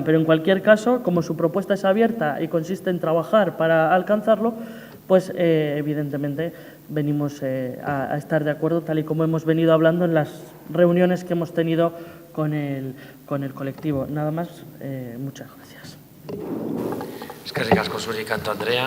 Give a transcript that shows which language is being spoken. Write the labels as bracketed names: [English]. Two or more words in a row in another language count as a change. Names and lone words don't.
[Spanish] Pero en cualquier caso, como su propuesta es abierta y consiste en trabajar para alcanzarlo, pues evidentemente venimos a estar de acuerdo, tal y como hemos venido hablando en las reuniones que hemos tenido con el colectivo. Nada más, muchas gracias. [Basque] Eskerrik asko zuri, Canto Andrea.